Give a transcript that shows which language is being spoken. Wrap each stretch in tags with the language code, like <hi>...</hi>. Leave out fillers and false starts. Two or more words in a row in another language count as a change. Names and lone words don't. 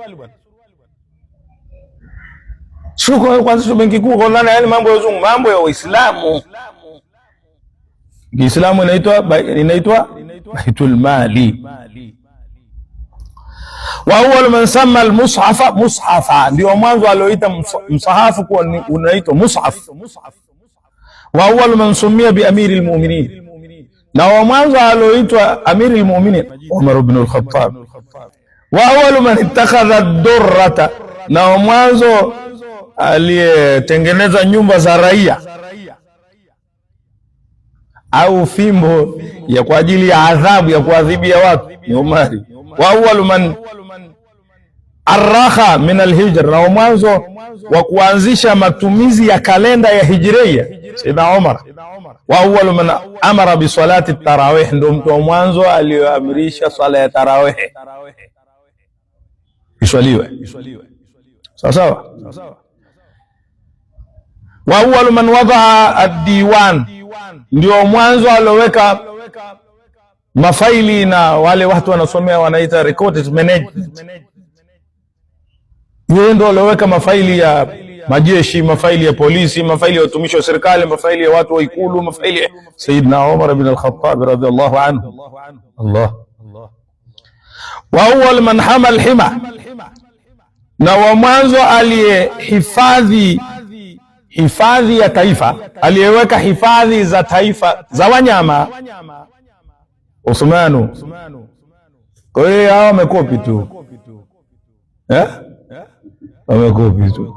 <sw>Shuko kuanzishwa benki kuu kwa nani? Yani mambo ya wazungu, mambo ya Uislamu. Kiislamu inaitwa</sw> <ar>بيت المال. وأول من سمى المصحف مصحفا,</ar> <sw>ndio mwanzo alioita msahafu kuwa unaitwa mushaf.</sw> <ar>وأول من سمي ب أمير المؤمنين,</ar> <sw>na wa mwanzo alioitwa</sw> <ar>أمير المؤمنين</ar> <sw>Umar ibn al-Khattab.</sw> <ar>وأول من اتخذ الدرة,</ar> <sw>na wa mwanzo aliyetengeneza nyumba za raia au fimbo ya kwa ajili ya adhabu ya kuadhibia watu ni Umari.</sw> <ar>وأول من أرخ من الهجرة,</ar> <sw>na mwanzo wa kuanzisha matumizi ya kalenda ya hijria Sayyidina Umar.</sw> <ar>وأول من أمر ب صلاة التراويح,</ar> <sw>ndio mtu wa mwanzo aliyoamrisha swala ya tarawih iswaliwe sawa sawa.</sw> <ar>وأول من وضع الديوان,</ar> <sw>ndio mwanzo aloweka mafaili, na wale watu wanasomea wanaita</sw> <en>records management.</en> <sw>Yeye ndio aloweka mafaili ya majeshi, mafaili ya polisi, mafaili ya watumishi wa serikali, mafaili ya watu wa ikulu, mafaili ya Sayyidina Umar ibn al-Khattab</sw> <ar>رضي الله عنه. الله. وأول من حمى الحمى,</ar> <sw>na wa mwanzo aliyehifadhi hifadhi ya taifa, aliyeweka hifadhi za taifa za wanyama Uthmanu. Kwa hiyo hao wamekopi tu, wamekopi tu.</sw>